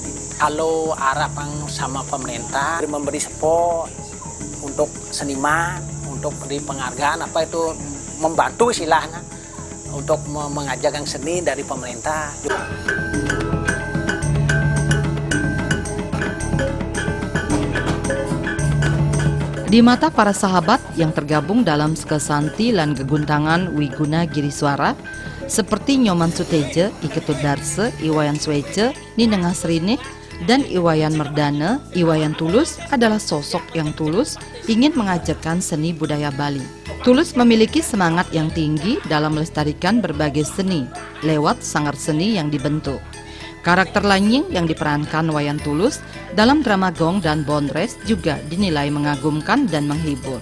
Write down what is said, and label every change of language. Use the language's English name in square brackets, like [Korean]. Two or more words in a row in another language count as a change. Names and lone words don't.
[Indonesian] Kalau harapan sama pemerintah memberi support untuk seniman, untuk beri penghargaan apa itu membantu istilahnya untuk mengajarkan seni dari pemerintah. Di mata para sahabat yang tergabung dalam Skesanti lan Geguntangan Wiguna Giriswara seperti Nyoman Suteje, Iketut Darse, Iwayan Swece, Ninengah Srinik, dan Iwayan Merdane, Iwayan Tulus adalah sosok yang tulus ingin mengajarkan seni budaya Bali. Tulus memiliki semangat yang tinggi dalam melestarikan berbagai seni lewat sanggar seni yang dibentuk. Karakter Lanying yang diperankan Wayan Tulus dalam drama Gong dan Bonres juga dinilai mengagumkan dan menghibur.